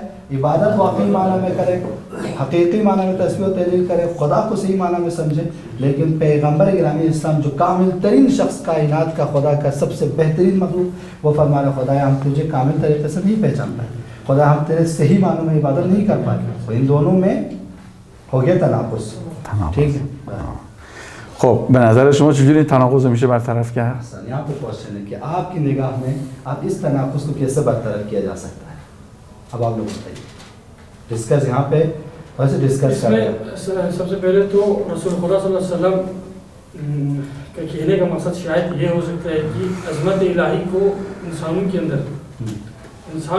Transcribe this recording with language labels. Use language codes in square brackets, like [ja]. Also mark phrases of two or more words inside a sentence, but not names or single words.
[hi] इबादत वाकई माना में करें, हकीकी माना में तस्बीह व तहलील करें, खुदा को सही माना में समझें। लेकिन पैगंबर गिरामी इस्लाम जो कामिल तरीन शख्स कायनात का, खुदा का सबसे बेहतरीन मखलूक, वो फरमाने खुदा हम तुझे कामिल तरीके से नहीं पहचान पाए, खुदा हम तेरे सही मानों में इबादत नहीं कर पाए। तो इन दोनों में हो गया तनाकुस। ठीक है। [fa] خب به نظر شما چجوری تناقض میشه برطرف کرد؟ [hi] यहाँ पे क्वेश्चन है कि आपकी निगाह में आप इस तनाकुस को कैसे बरतरफ किया जा सकता है? अब आप लोग बताइए। डिस्कस यहाँ पे वैसे डिस्कस कर रहे हैं। सबसे पहले तो रसूल खुदा [ar] صلى الله عليه وسلم [hi] का कहने का मकसद शायद ये हो सकता है कि अज़मत इलाही को इंसानों के अंदर, इंसान